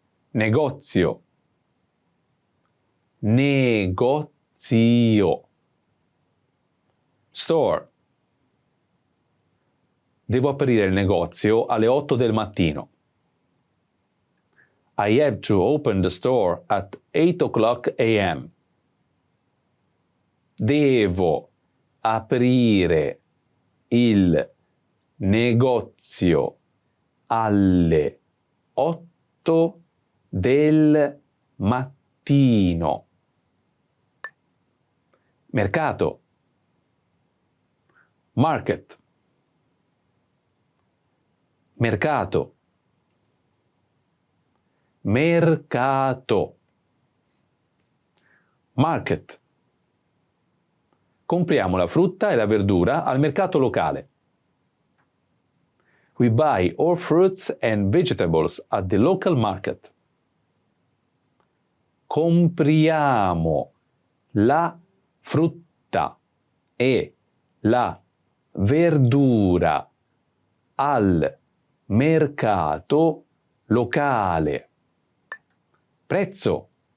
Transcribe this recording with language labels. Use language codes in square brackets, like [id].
[it] Negozio. Negozio. [en] Store. [it] Devo aprire il negozio alle 8 del mattino. [en] I have to open the store at 8 o'clock a.m. [it] Devo aprire il negozio alle 8 del mattino. Mercato. [en] Market. [it] Mercato. Mercato. [en] Market. [it] Compriamo la frutta e la verdura al mercato locale. [en] We buy all fruits and vegetables at the local market. [it] Compriamo la frutta e la verdura al mercato locale. Prezzo.